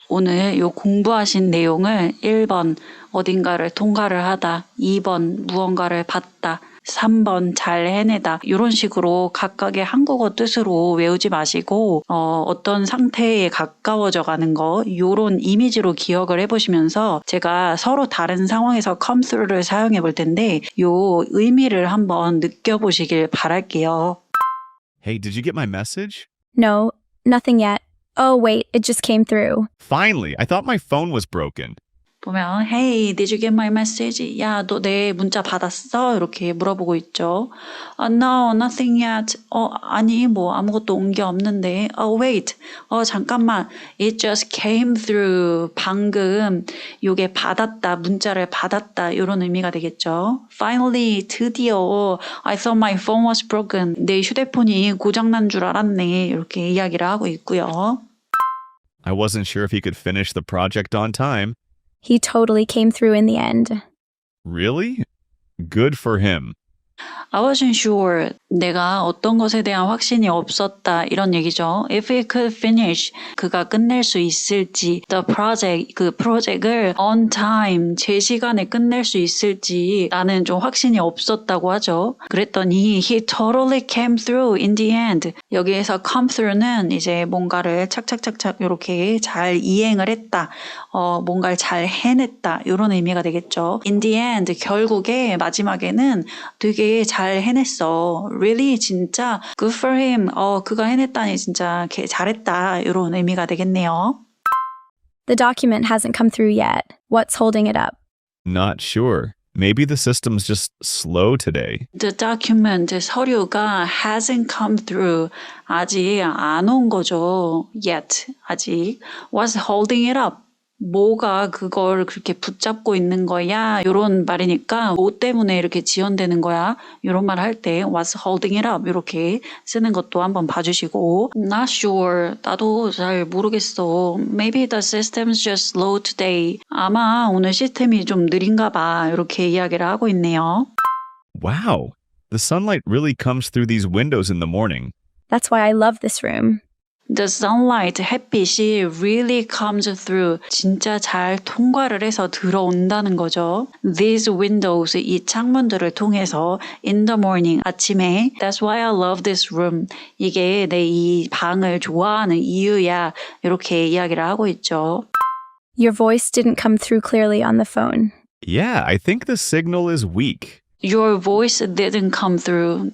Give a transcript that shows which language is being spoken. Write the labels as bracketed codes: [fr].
[ko] 오늘 이 공부하신 내용을 1번 어딘가를 통과를 하다, 2번 무언가를 받다, 3번 잘 해내다 이런 식으로 각각의 한국어 뜻으로 외우지 마시고 어떤 상태에 가까워져 가는 거 이런 이미지로 기억을 해보시면서 제가 서로 다른 상황에서 come through를 사용해 볼 텐데 이 의미를 한번 느껴보시길 바랄게요. [en] Hey, did you get my message? No, nothing yet. Oh, wait, it just came through. Finally, I thought my phone was broken. 보면 Hey, did you get my message? [ko] 야, 너 내 문자 받았어? 이렇게 물어보고 있죠. [en] No, nothing yet. [ko] 아니, 뭐 아무것도 온 게 없는데. [en] Wait. [ko] 잠깐만. [en] It just came through. [ko] 방금 요게 받았다, 문자를 받았다 이런 의미가 되겠죠. [en] Finally, [ko] 드디어 [en] I thought my phone was broken. [ko] 내 휴대폰이 고장난 줄 알았네. 이렇게 이야기를 하고 있고요. [en] I wasn't sure if he could finish the project on time. He totally came through in the end. Really? Good for him. I wasn't sure. [ko] 내가 어떤 것에 대한 확신이 없었다. 이런 얘기죠. [en] If he could finish. [ko] 그가 끝낼 수 있을지. [en] The project. [ko] 그 프로젝트를 on time. 제 시간에 끝낼 수 있을지. 나는 좀 확신이 없었다고 하죠. 그랬더니 [en] he totally came through in the end. [ko] 여기에서 come through는 이제 뭔가를 착착착착 이렇게 잘 이행을 했다. 뭔가를 잘 해냈다. 이런 의미가 되겠죠. [en] In the end. [ko] 결국에 마지막에는 되게 잘 해냈어. [en] Really [ko] 진짜 [en] good for him. [ko] 그가 해냈다니 진짜 잘했다. 이런 의미가 되겠네요. [en] The document hasn't come through yet. What's holding it up? Not sure. Maybe the system's just slow today. The document, [ko] 서류가 [en] hasn't come through. [ko] 아직 안 온 거죠. Yet. 아직. [en] What's holding it up? [ko] 뭐가 그걸 그렇게 붙잡고 있는 거야? 이런 말이니까 뭐 때문에 이렇게 지연되는 거야? 이런 말 할 때 [en] what's holding it up [ko] 이렇게 쓰는 것도 한번 봐주시고 [en] Not sure. [ko] 나도 잘 모르겠어. [en] Maybe the system's just slow today. [ko] 아마 오늘 시스템이 좀 느린가 봐. 이렇게 이야기를 하고 있네요. [en] Wow. The sunlight really comes through these windows in the morning. That's why I love this room. The sunlight, [ko] 햇빛이 [en] really comes through. [ko] 진짜 잘 통과를 해서 들어온다는 거죠. [en] These windows, [ko] 이 창문들을 통해서 [en] in the morning, [ko] 아침에 [en] That's why I love this room. [ko] 이게 내 이 방을 좋아하는 이유야. 이렇게 이야기를 하고 있죠. [en] Your voice didn't come through clearly on the phone. Yeah, I think the signal is weak. Your voice didn't come through.